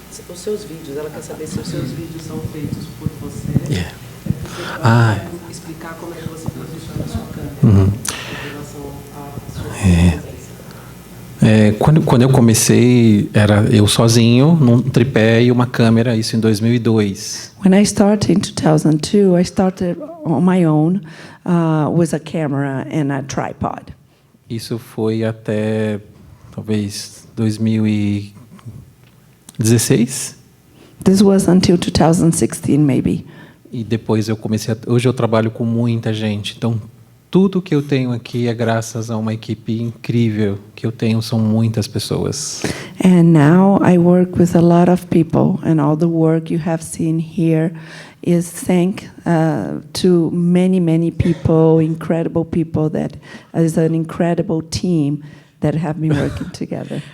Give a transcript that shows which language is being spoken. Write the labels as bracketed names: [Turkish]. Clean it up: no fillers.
[Portuguese] Os seus vídeos, ela quer saber se os seus vídeos são feitos por você. Yeah. Explicar como é que você posiciona a sua câmera em relação à sua presença. Quando eu comecei, era eu sozinho, num tripé e uma câmera, isso em 2002. [English] When I started in 2002, I started on my own with a camera and a tripod. [Portuguese] Isso foi até, talvez, 2016. [English] This was until 2016, maybe. [Portuguese] E depois eu comecei hoje eu trabalho com muita gente, então tudo que eu tenho aqui é graças a uma equipe incrível que eu tenho, são muitas pessoas. [English] And now I work with a lot of people, and all the work you have seen here is thanks to many, many people, incredible people that is an incredible team that have been working together.